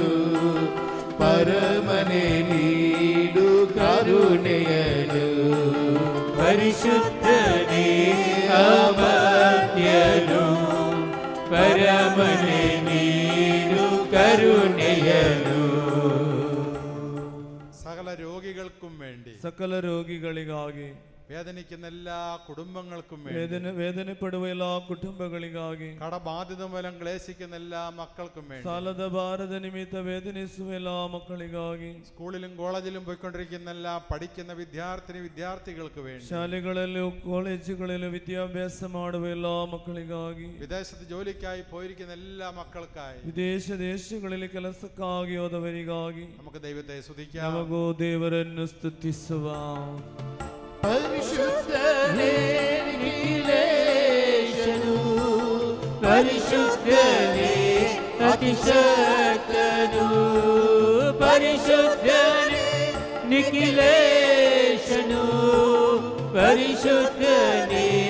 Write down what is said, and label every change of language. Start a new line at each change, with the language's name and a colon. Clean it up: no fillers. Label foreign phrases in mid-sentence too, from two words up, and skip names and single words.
Kannada: ಪರಮನೆ ನೀಡು ಕರುಣೆಯನು. ಪರಿಶುದ್ಧನೇ ಅಮರ್ತ್ಯನು, ಪರಮನೆ ನೀಡು ಕರುಣೆಯನು.
Malayalam: സകല രോഗികൾക്കും വേണ്ടി,
Kannada: ಸಕಲ ರೋಗಿಗಳಿಗಾಗಿ,
Malayalam: വേദനിക്കുന്ന എല്ലാ കുടുംബങ്ങൾക്കും വേണ്ടി,
Kannada: ವೇದನೆ ಪಡುವ ಎಲ್ಲಾ ಕುಟುಂಬಗಳಿಗಾಗಿ,
Malayalam: കടബാധിത മൂലം ക്ലേശിക്കുന്ന എല്ലാ മക്കൾക്കും വേണ്ടി,
Kannada: ಸಾಲದ ಭಾರದ ನಿಮಿತ್ತ ವೇದನಿಸುವ ಎಲ್ಲಾ ಮಕ್ಕಳಿಗಾಗಿ,
Malayalam: സ്കൂളിലും കോളേജിലും പോയിക്കൊണ്ടിരിക്കുന്ന എല്ലാ പഠിക്കുന്ന വിദ്യാർത്ഥികൾക്ക് വേണ്ടി,
Kannada: ಶಾಲೆಗಳಲ್ಲೂ ಕಾಲೇಜುಗಳಲ್ಲೂ ವಿದ್ಯಾಭ್ಯಾಸ ಮಾಡುವ ಎಲ್ಲಾ ಮಕ್ಕಳಿಗಾಗಿ,
Malayalam: വിദേശത്ത് ജോലിക്കായി പോയിരിക്കുന്ന എല്ലാ മക്കൾക്കായി,
Kannada: ವಿದೇಶ ದೇಶಗಳಲ್ಲಿ ಕೆಲಸಕ್ಕಾಗಿ ಹೋದವರಿಗಾಗಿ
Malayalam: നമുക്ക് ദൈവത്തെ സ്തുതിക്കാം.
Kannada: ನಮಗೂ ದೇವರನ್ನು ಸ್ತುತಿಸುವ. ಪರಿಶುದ್ಧನೇ ನಿಖಿಲೇಶನು, ಪರಿಶುದ್ಧನೇ ಅತಿಶಕ್ತನು, ಪರಿಶುದ್ಧನೇ ನಿಖಿಲೇಶನು, ಪರಿಶುದ್ಧನೇ